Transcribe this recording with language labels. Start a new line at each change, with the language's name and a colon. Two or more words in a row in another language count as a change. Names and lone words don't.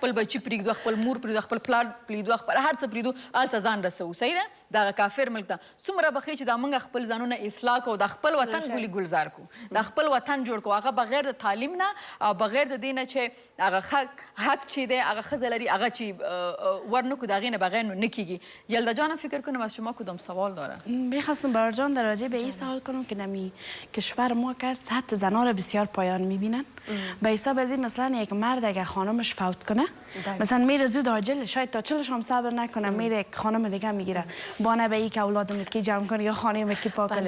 Pashto: خپل بچي پرېږدو، خپل مور پرېږدو، خپل پلار پرېږدو، خپل هر څه پرېږدو، هلته ځان رسوو. صحیح ده؟ دغه کافر ملک ته څومره به ښه چې دا موږ خپل ځانونه اصلاح کړو، د خپل وطن ګلي ګلزار کړو، د خپل وطن جوړ کړو، هغه بغیر د تعلیم نه او بغیر د دې نه چې هغه حق چې دی هغه ښځه لري هغه چې ورنکو د هغې نه بغیر نو نه کیږي.
Persian: یلدا جانم فکر کنم از شما کدام سوال داره؟ میخواستم برادر جان در راجع به این سوال کنم که نمی کشور ما که سطح زنان را بسیار پایان میبینن. به حساب از این مثلا یک مرد اگه خانمش فوت کنه مثلا میره زود عاجل شاید تا 40 هم صبر نکنه میره خانم دیگه میگیره بانه به این که اولادم کی جمع کنه یا خانه کی پاک کنه.